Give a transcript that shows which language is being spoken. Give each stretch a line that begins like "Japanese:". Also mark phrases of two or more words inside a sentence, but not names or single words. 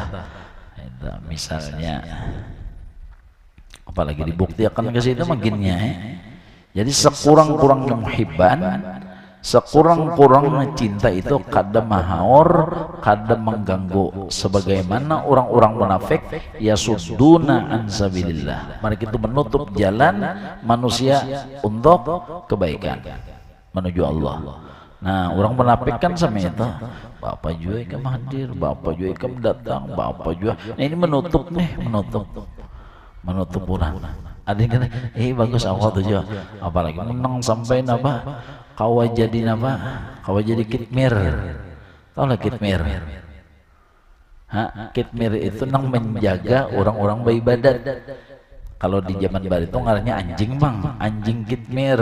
Banjar: Misalnya apalagi dibuktikan ke situ makinnya jadi sekurang-kurangnya muhibban, sekurang-kurangnya cinta itu kada mahaur, kada mengganggu, sebagaimana orang-orang munafik
Arabic: يصدون عن سبيل الله,
Indonesian: mereka itu menutup jalan manusia untuk kebaikan menuju Allah.
Banjar: Nah orang munafik kan sama itu, Bapak juga ikam hadir, Bapak juga ikam datang, Bapak juga.
Indonesian: Nah ini menutup nih, menutup orang. Ada yang kata, bagus awal tuh juga.
Banjar: Apalagi menang sampai napa, kawa jadi napa, kawa jadi kitmir. Tahu lah kitmir? Kitmir itu nang menjaga orang-orang beribadat. Kalau di zaman baru itu ngarannya anjing bang, anjing kitmir.